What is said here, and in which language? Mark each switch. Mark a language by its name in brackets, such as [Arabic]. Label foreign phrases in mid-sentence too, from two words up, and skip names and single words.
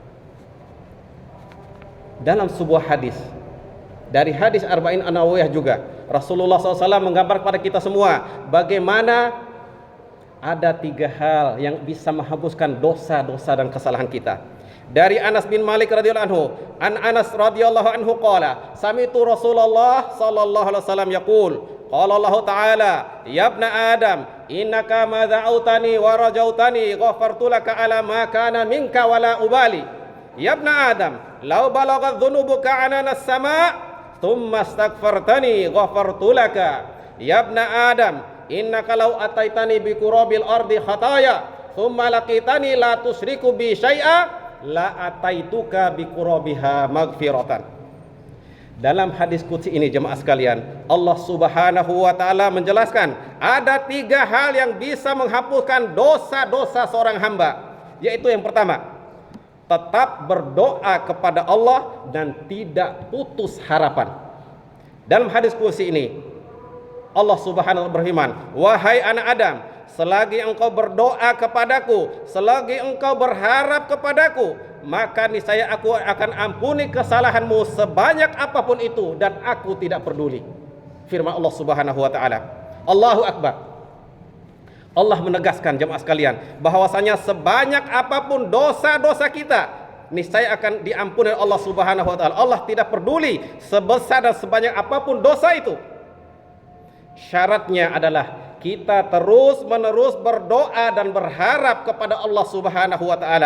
[Indonesian] Dalam sebuah hadis dari hadis Arba'in An-Nawawiyah juga Rasulullah SAW menggambar kepada kita semua bagaimana ada 3 hal yang bisa menghapuskan dosa-dosa dan kesalahan kita. [Arabic] Dari أنس بن مالك رضي الله عنه، أنس رضي الله عنه قال، سمعت رسول الله صلى الله عليه وسلم يقول، قال الله تعالى، يا ابن آدم، إنك ما دعوتني ورجوتني غفرت لك على ما كان منك ولا أبالي. يا ابن آدم، لو بلغت ذنوبك عنان السماء ثم استغفرتني غفرت لك. يا ابن آدم، إنك لو أتيتني بقراب الأرض خطايا ثم لقيتني لا تشرك بي شيئا لأتيتك بقرابها مغفرة. [Indonesian] Dalam hadis qudsi ini jemaah sekalian, Allah [Arabic] سبحانه وتعالى [Indonesian] menjelaskan ada 3 hal yang bisa menghapuskan dosa-dosa seorang hamba, yaitu yang pertama, tetap berdoa kepada Allah dan tidak putus harapan. Dalam hadis kursi ini Allah [Arabic] سبحانه وتعالى [Indonesian] berfirman, wahai anak Adam, selagi engkau berdoa kepadaku, selagi engkau berharap kepadaku, maka niscaya aku akan ampuni kesalahanmu sebanyak apapun itu, dan aku tidak peduli. [Arabic] Firman الله سبحانه وتعالى. الله أكبر. [Indonesian] Allah menegaskan jemaah sekalian bahwasanya sebanyak apapun dosa-dosa kita, niscaya akan diampuni oleh Allah [Arabic] سبحانه وتعالى. [Indonesian] Allah tidak peduli sebesar dan sebanyak apapun dosa itu. Syaratnya adalah kita terus-menerus berdoa dan berharap kepada Allah [Arabic] سبحانه وتعالى.